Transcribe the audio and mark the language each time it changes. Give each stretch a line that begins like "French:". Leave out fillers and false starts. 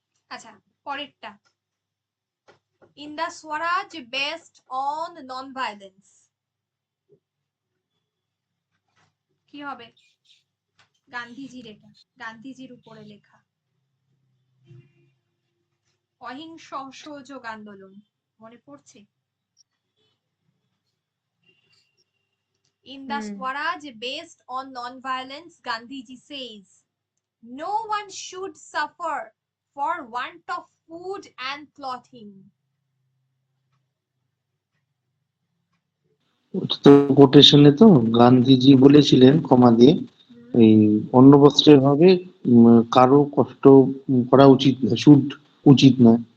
English: আচ্ছা, পরেরটা, in the Swaraj based on non violence.
Bangla: কি হবে? গান্ধীজির, এটা গান্ধীজির উপরে লেখা, অহিংস অসহযোগ আন্দোলন, মনে পড়ছে?
English: In the Swaraj based on non-violence, Gandhiji says, no one should suffer for want of food and clothing.
Bangla: কোটেশনে তো গান্ধীজি বলেছিলেন কমা দিয়ে, এই অন্ন বস্ত্রের হবে কারো কষ্ট করা উচিত না, শুড উচিত না।